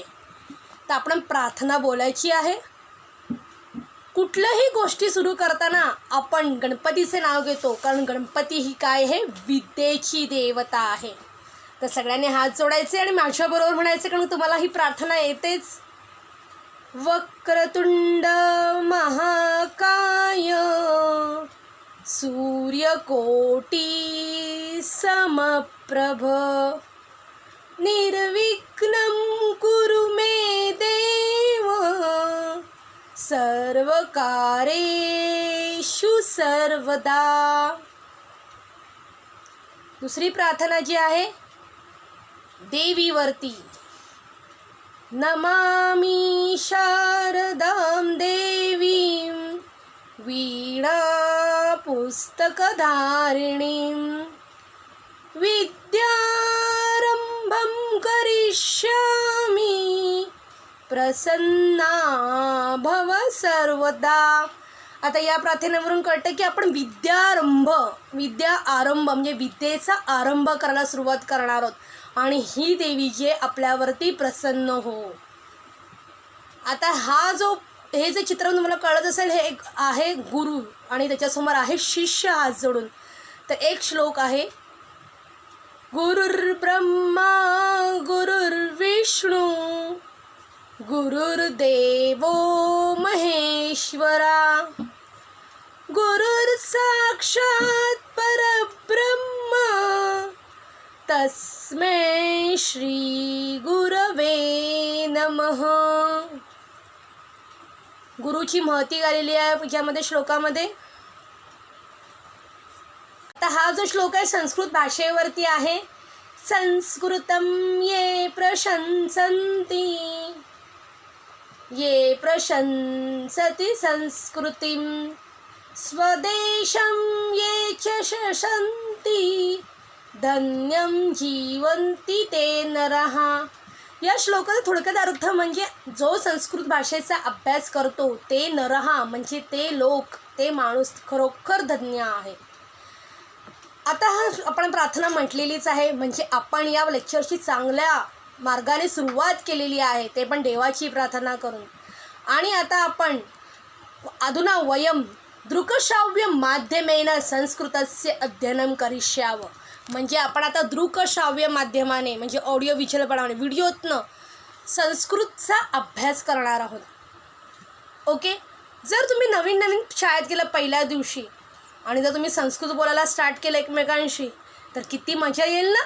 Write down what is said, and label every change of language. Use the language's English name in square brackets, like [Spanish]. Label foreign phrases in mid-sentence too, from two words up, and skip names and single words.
[Marathi] तर आपण प्रार्थना बोलायची आहे। कुठल्याही गोष्टी सुरू करताना आपण गणपतीचे नाव घेतो, कारण गणपती ही काय आहे? विद्येची देवता आहे। तर सगळ्यांनी हात जोडायचे आणि माझ्याबरोबर म्हणायचे, कारण तुम्हाला ही प्रार्थना येतेच। [Sanskrit] वक्रतुंड महाकाय सूर्यकोटी समप्रभ निर्विघ्नं कुरु मे देव सर्वकार्येषु सर्वदा। [Marathi] दुसरी प्रार्थना जी आहे देवीवरती, [Sanskrit] नमामि शारदां देवीं वीणा पुस्तकधारिणीं विद्यारंभं करिष्यामि प्रसन्ना भव सर्वदा। [Marathi] आता या प्रार्थनेवरून कळतं की आपण विद्या आरंभ म्हणजे विद्येचा आरंभ करायला सुरुवात करणार आहोत आणि ही देवी जे आपल्यावरती प्रसन्न हो। आता हे जे चित्र तुम्हाला कळत असेल हे एक आहे गुरु आणि त्याच्यासमोर आहे शिष्य हात जोडून। तर एक श्लोक आहे, [Sanskrit] गुरुर्ब्रह्मा गुरुर्विष्णू गुरुर्देवो महेश्वरा गुरुर्साक्षात् परब्रह्म तस्मै श्री गुरवे नमः। [Marathi] गुरुची महती आलेली आहे यामध्ये श्लोकामध्ये। आता हा जो श्लोक आहे संस्कृत भाषेवरती आहे। [Sanskrit] संस्कृतं ये प्रशंसति संस्कृतिं स्वदेशं ये च शशन्ति धन्यं जीवन्ति ते नरः. [Marathi] या श्लोकाचा थोडक्यात अर्थ म्हणजे जो संस्कृत भाषेचा अभ्यास करतो ते नरहा म्हणजे ते लोक, ते माणूस खरोखर धन्य आहे. आता हा आपण प्रार्थना म्हटलेलीच आहे, म्हणजे आपण या लेक्चरची चांगल्या मार्गाने सुरुवात केलेली आहे, ते पण देवाची प्रार्थना करून. आणि आता आपण [Sanskrit] अधुना वयम दृकश्राव्य माध्यमेन संस्कृतस्य अध्ययनं करिष्यावं. [Marathi] म्हणजे आपण आता दृकश्राव्य माध्यमाने म्हणजे ऑडिओ व्हिज्युअलपणाने व्हिडिओतनं संस्कृतचा अभ्यास करणार आहोत. ओके. जर तुम्ही नवीन शाळेत गेला पहिल्या दिवशी आणि जर तुम्ही संस्कृत बोलायला स्टार्ट केलं एकमेकांशी तर किती मजा येईल ना.